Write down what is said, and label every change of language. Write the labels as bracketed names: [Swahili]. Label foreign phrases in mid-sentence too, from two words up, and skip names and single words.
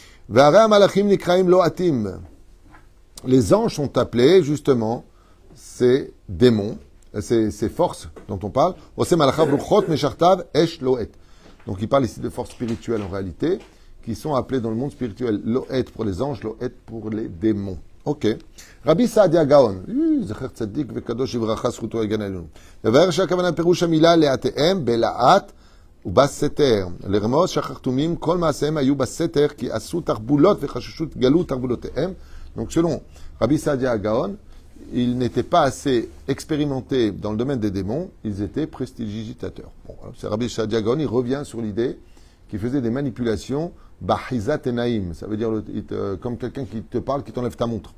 [French] Les anges sont appelés, justement, ces démons, ces forces dont on parle. Donc il parle ici de forces spirituelles en réalité, qui sont appelées dans le monde spirituel Lo'et pour les anges, Lo'et pour les démons. Ok. Rabbi Saadia Gaon. [Hebrew] זכר צדיק וקדוש לברכה זכותו יגן עלינו. לבאר שהכוונה פירוש המילה לאתיהם בלהט ובסתר. לרמוז שהחרטומים כל מעשיהם היו בסתר כי עשו תרבולות וחששו גלו תרבולותיהם. [French] Donc selon Rabbi Saadia Gaon, ils n'étaient pas assez expérimentés dans le domaine des démons, ils étaient prestidigitateurs. Bon, c'est Rabbi Saadia Gaon, il revient sur l'idée qu'il faisait des manipulations [Hebrew] באחיזת עיניים, [French] ça veut dire comme quelqu'un qui te parle, qui t'enlève ta montre.